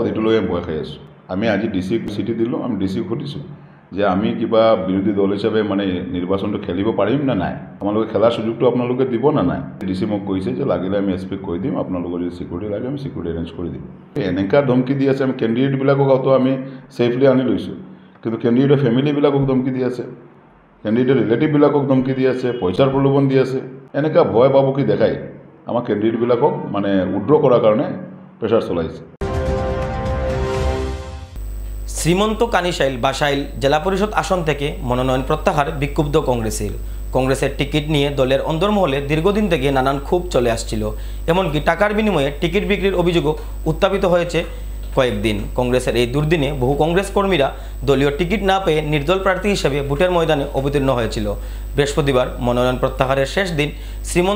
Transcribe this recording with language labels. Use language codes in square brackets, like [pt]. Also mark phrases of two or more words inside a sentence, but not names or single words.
[as] সেইটো লৈ ভয় খাই আছোঁ আমি আজি ডিচিক চিঠি দিলোঁ আমি ডিচিক সুধিছোঁ যে আমি কিবা বিৰোধী দল হিচাপে মানে নিৰ্বাচনটো খেলিব পাৰিম না নাই আপোনালোকে খেলাৰ সুযোগটো আপোনালোকে দিব না নাই ডিচি মোক কৈছে যে লাগিলে আমি এছপিক কৈ দিম আপোনালোকৰ যদি চিকিউৰিটি লাগে আমি চিকিউৰিটি এৰেঞ্জ কৰি দিম এনেকুৱা ধমকি দি আছে আমি কেণ্ডিডেটবিলাকক আমি ছেফলি আনি লৈছোঁ কিন্তু কেণ্ডিডেটৰ ফেমিলিবিলাকক ধমকি দি আছে কেণ্ডিডেটৰ ৰিলেটিভবিলাকক ধমকি দি আছে পইচাৰ প্ৰলোভন দি আছে এনেকুৱা ভয় বাবুকি দেখাই আমাৰ কেণ্ডিডেটবিলাকক মানে উইড্ৰ কৰাৰ কাৰণে প্ৰেছাৰ চলাইছে [bn] শ্রীমন্ত কানিশাইল বাসাইল জেলা পরিষদ আসন থেকে মনোনয়ন প্রত্যাহার বিক্ষুব্ধ কংগ্রেসের টিকিট নিয়ে দলের অন্দরমহলে দীর্ঘদিন থেকে নানান ক্ষোভ চলে আসছিল এমনকি টাকার বিনিময়ে টিকিট বিক্রির অভিযোগও উত্থাপিত হয়েছে কয়েকদিন কংগ্রেসের এই দুর্দিনে বহু কংগ্রেস কর্মীরা দলীয় টিকিট না পেয়ে নির্দল প্রার্থী হিসেবে ভোটের ময়দানে অবতীর্ণ হয়েছিল বৃহস্পতিবার মনোনয়ন প্রত্যাহারের শেষ দিন শ্রীমন্ত